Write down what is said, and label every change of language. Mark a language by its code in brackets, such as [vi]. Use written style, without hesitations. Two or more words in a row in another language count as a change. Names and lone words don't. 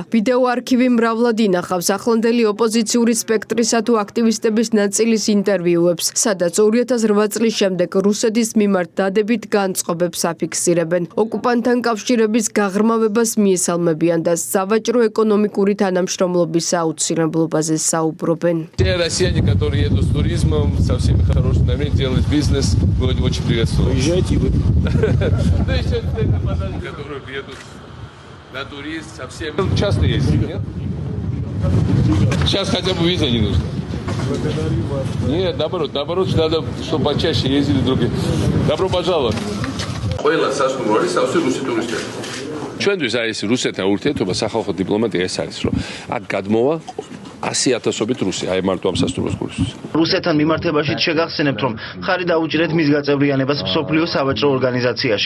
[ka] ვიდეო არქივი მრავლად ინახავს ახლანდელი ოპოზიციური სპექტრისა თუ აქტივისტების ნაწილის ინტერვიუებს, სადაც 2008 წლის შემდეგ რუსეთის მიმართ დადებით განწყობებს აფიქსირებენ. ოკუპანტთან კავშირების გაღრმავებას მიესალმებიან და სავაჭრო-ეკონომიკური თანამშრომლობის აუცილებლობაზე საუბრობენ. [ru] Те россияне, которые едут с туризмом, со всеми хорошими, делают бизнес, будет очень приветствовать. Приезжайте вы. Да еще которые едут на турист, совсем часто ездят, нет? Сейчас хотя бы виза не нужно. Нет, наоборот, надо, чтобы почаще ездили другие. Добро пожаловать. [ka] Ყველა სასტუმროები სავსე რუსი ტურისტები. ჩვენთვის არის რუსეთთან ურთიერთობა სახალხო დიპლომატია ეს არის, რომ აქ გადმოვა 100,000-ობით რუსი, აი მარტო ამ სასტუმროს გულისთვის. რუსეთთან მიმართებაშიც შეგახსენებთ, რომ ხარი დაუჭირეთ მის გაწევრიანებას მსოფლიო სავაჭრო ორგანიზაციაში.